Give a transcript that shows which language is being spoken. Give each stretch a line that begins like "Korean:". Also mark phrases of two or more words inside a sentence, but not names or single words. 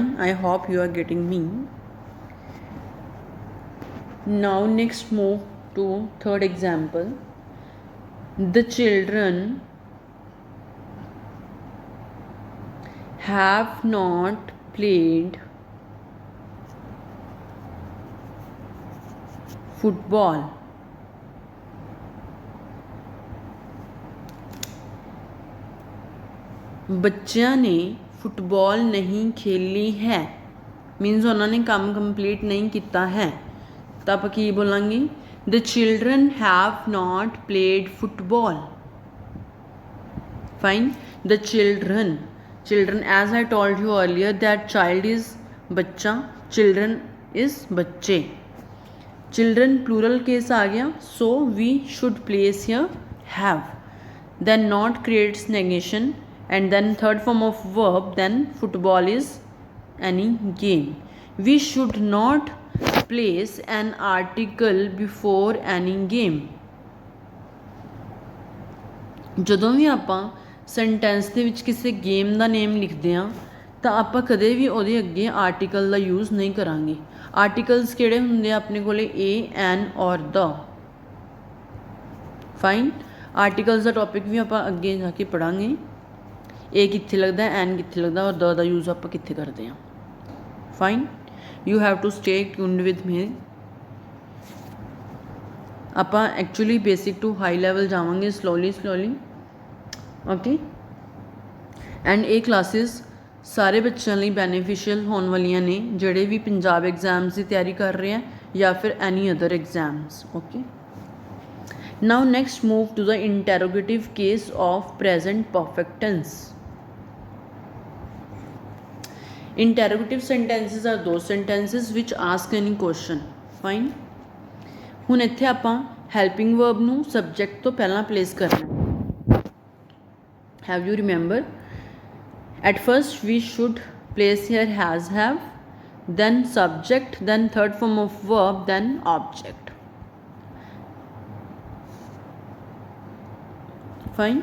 English: I hope you are getting me. Now next move to third example. The children have not played football.
Punjabi: ਬੱਚਿਆਂ ਨੇ ਫੁੱਟਬਾਲ ਨਹੀਂ ਖੇਲੀ ਹੈ ਮੀਨਸ ਉਹਨਾਂ ਨੇ ਕੰਮ ਕੰਪਲੀਟ ਨਹੀਂ ਕੀਤਾ ਹੈ। ਤਾਂ ਆਪਾਂ ਕੀ ਬੋਲਾਂਗੇ?
English: The children have not played football. Fine. The children, as I told you earlier that child is बच्चा, children is बच्चे। Children plural case
Hindi: आ गया,
English: so we should place here have. Then not creates negation, and then third form of verb, then football is any game. We should not place an article before any game.
Punjabi: ਜਦੋਂ ਵੀ ਆਪਾਂ ਸੈਂਟੈਂਸ ਦੇ ਵਿੱਚ ਕਿਸੇ ਗੇਮ ਦਾ ਨੇਮ ਲਿਖਦੇ ਹਾਂ ਤਾਂ ਆਪਾਂ ਕਦੇ ਵੀ ਉਹਦੇ ਅੱਗੇ ਆਰਟੀਕਲ ਦਾ ਯੂਜ਼ ਨਹੀਂ ਕਰਾਂਗੇ। ਆਰਟੀਕਲਸ ਕਿਹੜੇ ਹੁੰਦੇ ਆ ਆਪਣੇ ਕੋਲੇ?
English: a, an
Punjabi: ਔਰ ਦ। ਫਾਈਨ। ਆਰਟੀਕਲਸ ਦਾ ਟੋਪਿਕ ਵੀ ਆਪਾਂ ਅੱਗੇ ਜਾ ਕੇ ਪੜ੍ਹਾਂਗੇ। ਏ ਕਿੱਥੇ ਲੱਗਦਾ, ਐਨ ਕਿੱਥੇ ਲੱਗਦਾ ਔਰ ਦ ਦਾ ਯੂਜ਼ ਆਪਾਂ ਕਿੱਥੇ ਕਰਦੇ ਹਾਂ। ਫਾਈਨ।
English: You have to stay tuned with me. ਆਪਾਂ actually basic to high level ਜਾਵਾਂਗੇ slowly okay.
Punjabi: ਐਂਡ ਇਹ ਕਲਾਸਿਸ ਸਾਰੇ ਬੱਚਿਆਂ ਲਈ ਬੈਨੀਫਿਸ਼ੀਅਲ ਹੋਣ ਵਾਲੀਆਂ ਨੇ ਜਿਹੜੇ ਵੀ ਪੰਜਾਬ ਐਗਜ਼ਾਮਸ ਦੀ ਤਿਆਰੀ ਕਰ ਰਹੇ ਆ ਜਾਂ ਫਿਰ
English: any other exams.
Punjabi: ਓਕੇ।
English: Now next move to the interrogative case of present perfect tense. Interrogative sentences are those sentences which ask any question. Fine.
Punjabi: ਹੁਣ ਇੱਥੇ ਆਪਾਂ
English: helping verb
Punjabi: ਨੂੰ subject ਤੋਂ ਪਹਿਲਾਂ place ਕਰਨਾ।
English: Have you remember? At first we should place here has, have, then subject, then third form of verb, then object. Fine.